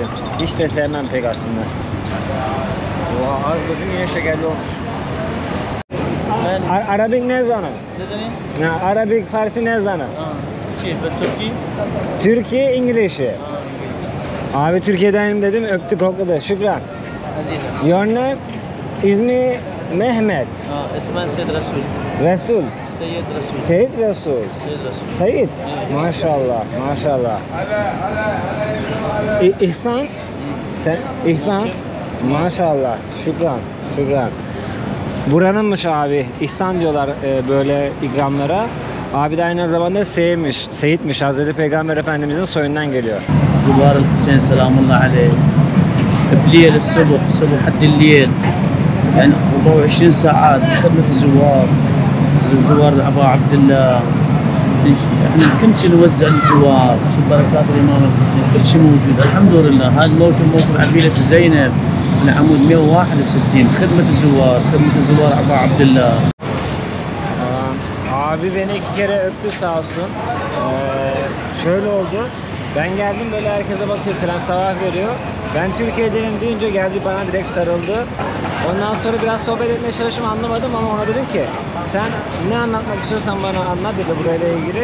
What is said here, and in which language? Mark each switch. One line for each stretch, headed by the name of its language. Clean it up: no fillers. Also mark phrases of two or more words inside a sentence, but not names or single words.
Turkish: Hiç de sevmem pek aslında. Oha az dedim yine şekerli olmuş. Arabik ne zanı? Arabik Farsi ne zanı? Türkiye İngilizce. Abi Türkiye'denim dedim öptü kokladı. Şükran.
English: Your name?
Turkish: İsmi Mehmet.
Arabic: اسمه سيد رسول.
Turkish: Resul.
Arabic: سيد رسول.
Turkish: Seyit Resul.
Arabic: سيد رسول.
Turkish: Seyit. Maşallah. Maşallah. İhsan. Sen İhsan. Maşallah. Şükran. Şükran. Buranınmış abi. İhsan diyorlar böyle ikramlara. Abi de aynı zamanda Seyit'miş. Hazreti Peygamber Efendimizin soyundan geliyor.
Arabic: زوار الحسين سلام الله عليه بليل الصبح صبح حد الليل يعني 24 ساعات خدمة الزوار زوار أبا عبد الله احنا كل شيء نوزع للزوار شوف بركات الإمام الحسين كل شيء موجود الحمد لله هذا موكب عبيلة زينب العمود 161 خدمة الزوار أبا عبد الله.
Turkish: Abi beni 2 kere öptü sağ olsun. Şöyle oldu. Ben geldim böyle herkese bakıyor, selam sabah veriyor. Ben Türkiye'denim deyince geldi bana direkt sarıldı. Ondan sonra biraz sohbet etmeye çalıştım anlamadım ama ona dedim ki sen ne anlatmak istiyorsan bana anlat dedi burayla ilgili.